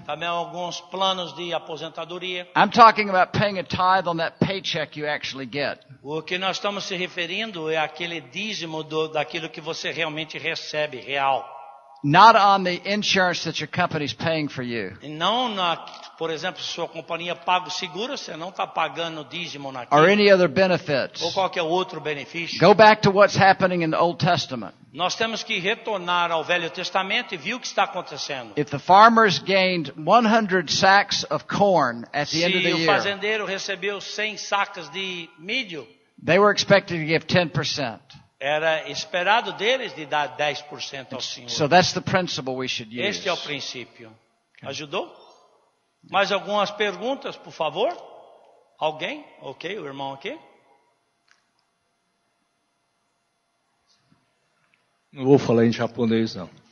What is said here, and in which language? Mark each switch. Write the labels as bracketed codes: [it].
[pt] também alguns planos de aposentadoria. [en] I'm talking about paying a tithe on that paycheck you actually get. [pt] O que nós estamos se referindo é aquele dízimo daquilo que você realmente recebe, real. [en] Not on the insurance that your company's paying for you. [pt] E não, por exemplo, se sua companhia paga o seguro, você não está pagando dízimo [en] Or [pt] naquilo. [en] any other benefits. [pt] Ou qualquer outro benefício. [en] Go back to what's happening in the Old Testament. [pt] Nós temos que retornar ao Velho Testamento e ver o que está acontecendo. [en] If the farmers gained 100 sacks of corn at the end of [pt] Se [en] the [pt] o [en] year, [pt] fazendeiro recebeu 100 sacas de milho, [en] they were expected to give 10%. [pt] era esperado deles de dar 10% ao Senhor. [en] So that's the principle we should use. [pt] Este é o princípio. Ajudou? Mais algumas perguntas, por favor? Alguém? Ok, o irmão aqui. Não vou falar em japonês, não.